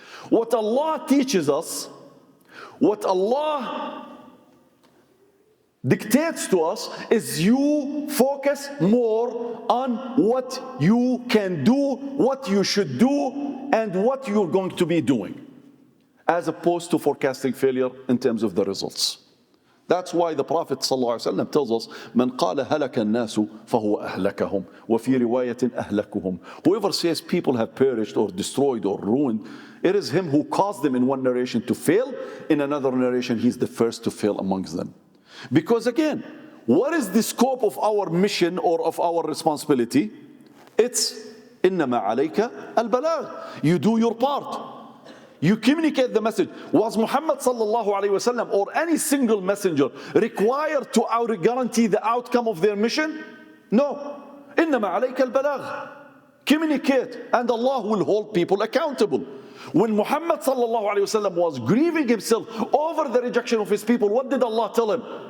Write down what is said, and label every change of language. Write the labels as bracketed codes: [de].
[en] What Allah teaches us, what Allah dictates to us, is you focus more on what you can do, what you should do, and what you're going to be doing, as opposed to forecasting failure in terms of the results. That's why the Prophet ﷺ tells us, [ar] مَنْ قَالَ هَلَكَ النَّاسُ فَهُوَ أَهْلَكَهُمْ وَفِي رِوَايَةٍ أَهْلَكُهُمْ. [en] Whoever says people have perished or destroyed or ruined, it is him who caused them in one narration to fail. In another narration, he's the first to fail amongst them. Because again, what is the scope of our mission or of our responsibility? It's [ar] إِنَّمَا عَلَيْكَ الْبَلَاغ. [en] You do your part. You communicate the message. Was Muhammad sallallahu alayhi wasallam or any single messenger required to guarantee the outcome of their mission? No. [ar] إِنَّمَا عَلَيْكَ الْبَلَاغ. [en] Communicate, and Allah will hold people accountable. When Muhammad sallallahu alayhi wasallam was grieving himself over the rejection of his people, what did Allah tell him?